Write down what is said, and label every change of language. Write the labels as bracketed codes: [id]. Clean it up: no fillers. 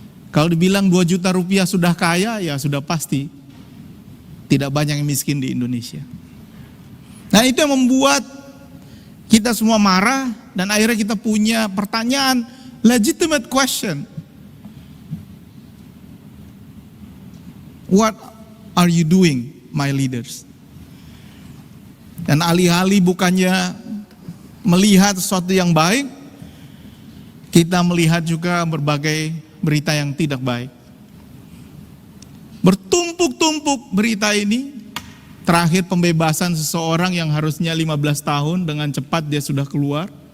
[id] Kalau dibilang 2 juta rupiah sudah kaya, ya sudah pasti tidak banyak yang miskin di Indonesia. Nah, itu yang membuat kita semua marah dan akhirnya kita punya pertanyaan, [en] legitimate question. What are you doing, my leaders? [id] Dan alih-alih bukannya melihat sesuatu yang baik, kita melihat juga berbagai berita yang tidak baik. Bertumpuk-tumpuk berita ini. Terakhir pembebasan seseorang yang harusnya 15 tahun, dengan cepat dia sudah keluar.